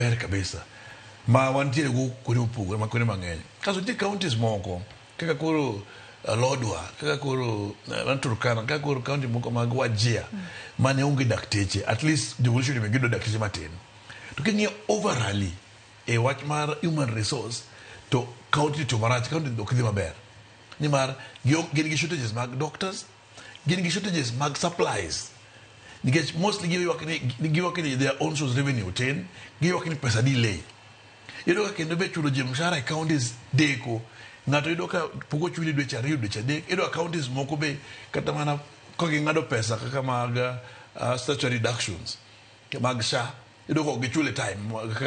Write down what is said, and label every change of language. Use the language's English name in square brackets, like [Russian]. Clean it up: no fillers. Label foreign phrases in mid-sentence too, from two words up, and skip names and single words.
[Luo (Kenya and Tanzania)] ber kabisa ma wantiere go kuonde mopogore ma kuonde mang'eny kaso nitie counties moko kaka koro Lodwar kaka koro Turkana kaka koro county moko mag Wajir mane onge dakteche [English] at least [Luo (Kenya and Tanzania)] devolution me gido dakteche matin to king'iyo overally e wach mar [English] human resource [Luo (Kenya and Tanzania)] to county to marach county ok dhi maber nimar gin gi shortages mag doctors gin gi shortages mag supplies nikech mostly giwak ni [English] their own source revenue [Luo (Kenya and Tanzania)] tin giwak ni pesa delay yudo ka kendo be chulo je mshahara e counties deko ng'ato yudo ka poko chuli dweche ariyo dweche adek yudo counties moko be kata mana ka ging'ado pesa kaka mag [English] statutory deductions [Luo (Kenya and Tanzania)] mag SHA yudo ka gichule time kaka